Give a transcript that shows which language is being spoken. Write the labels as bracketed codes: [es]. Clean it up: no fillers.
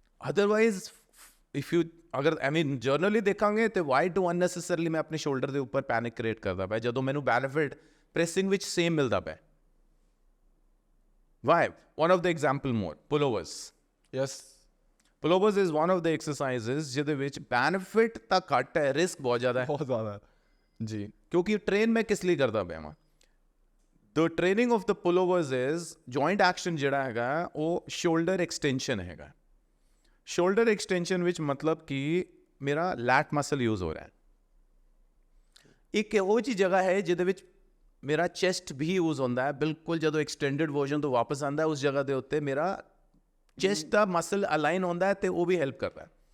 [en] otherwise if you [pa] ਅਗਰ generally ਦੇਖਾਂਗੇ ਤੇ ਵਾਈ ਟੂ ਅਨਨੈਸੈਸਰਲੀ ਮੈਂ ਆਪਣੇ ਸ਼ੋਲਡਰ ਦੇ ਉੱਪਰ ਪੈਨਿਕ ਕ੍ਰੀਏਟ ਕਰਦਾ ਪਿਆ ਜਦੋਂ ਮੈਨੂੰ ਬੈਨੀਫਿਟ ਪ੍ਰੈਸਿੰਗ ਵਿੱਚ ਸੇਮ ਮਿਲਦਾ ਪਿਆ। [en] Why? One of the example more, pullovers. Yes. Pullovers is one of the exercises [pa] ਜਿਹਦੇ ਵਿੱਚ benefit ਤਾਂ ਘੱਟ ਹੈ, ਰਿਸਕ ਬਹੁਤ ਜ਼ਿਆਦਾ ਹੈ। ਬਹੁਤ ਜ਼ਿਆਦਾ ਜੀ। ਕਿਉਂਕਿ ਟ੍ਰੇਨ ਮੈਂ ਕਿਸ ਲਈ ਕਰਦਾ ਪਿਆ ਵਾਂ? [en] The training of the pullovers is joint action [pa] ਜਿਹੜਾ ਹੈਗਾ ਉਹ [en] shoulder extension ਹੈਗਾ। [pa] shoulder extension ਵਿੱਚ ਮਤਲਬ ਕਿ ਮੇਰਾ lat muscle use ਹੋ ਰਿਹਾ ਹੈ। ਇੱਕ ਇਹੋ ਜਿਹੀ ਜਗ੍ਹਾ ਹੈ ਜਿਹਦੇ ਵਿੱਚ ਮੇਰਾ ਚੈਸਟ ਵੀ ਯੂਜ਼ ਹੁੰਦਾ ਹੈ। ਬਿਲਕੁਲ ਜਦੋਂ ਐਕਸਟੈਂਡਡ ਵਰਜ਼ਨ ਤੋਂ ਵਾਪਸ ਆਉਂਦਾ ਉਸ ਜਗ੍ਹਾ ਦੇ ਉੱਤੇ ਮੇਰਾ ਚੈਸਟ ਦਾ ਮਸਲ ਅਲਾਈਨ ਹੁੰਦਾ ਹੈ ਅਤੇ ਉਹ ਵੀ ਹੈਲਪ ਕਰਦਾ ਹੈ।